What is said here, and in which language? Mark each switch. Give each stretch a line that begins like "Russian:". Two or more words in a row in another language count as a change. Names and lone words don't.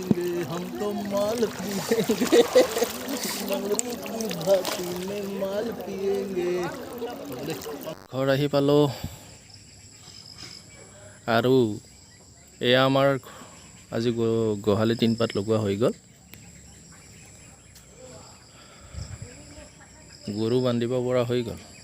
Hindi: हम तो माल पिएंगे मंगरू की भाती में माल पिएंगे
Assamese: ঘৰ আহি পালোঁ আৰু এয়া আমাৰ আজি গোহালি টিনপাত লগোৱা হৈ গ'ল গৰু বান্ধিব পৰা হৈ গ'ল